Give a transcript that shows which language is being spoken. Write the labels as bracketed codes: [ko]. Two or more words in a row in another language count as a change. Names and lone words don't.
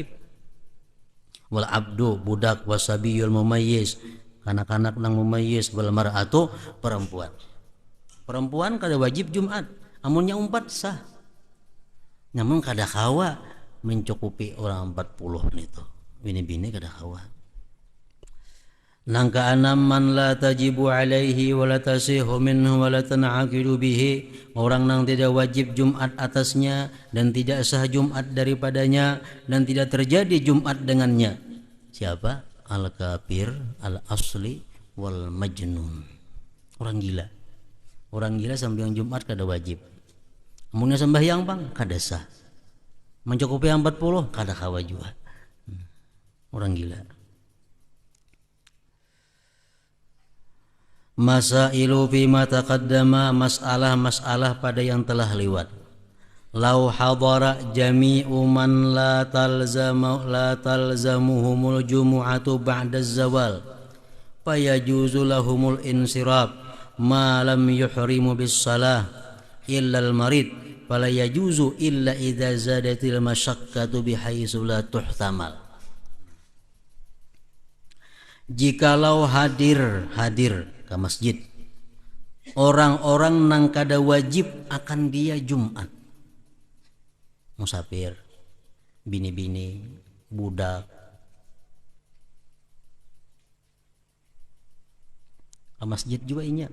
[ar] والعبد, [bjn] budak, [ar] والصبي المميز, [bjn] kanak-kanak nang mumayyiz, [ar] والمرأة, [bjn] perempuan kada wajib Jumat, amunnya umpat sah, namun kada kawa mencukupi orang 40 itu. Bini-bini kada kawa. Nang keenam, [ar] من لا تجب عليه ولا تصح منه ولا تنعقد به. [id] Orang yang tidak wajib Jumat atasnya dan tidak sah Jumat daripadanya dan tidak terjadi Jumat dengannya. [ar] Siapa? الكافر الأصلي, والمجنون. [bjn] Orang gila. Orang gila sembahyang Jumat kada wajib. Amunnya sembahyang bang kada sah. Mencukupi 40 kada kawa juga. Orang gila. [ar] مسائل فيما تقدم, [id] masalah-masalah pada yang telah lewat. [ar] لو حضر جميع من لا تلزمهم الجمعة بعد الزوال فيجوز لهم الانصراف ما لم يحرموا بالصلاة إلا المريض فلا يجوز إلا إذا زادت المشقة بحيث لا تحتمل. [bjn] Jikalau hadir ke masjid orang-orang nang kada wajib akan dia Jumat, musafir, bini-bini, budak, ke masjid juga inya.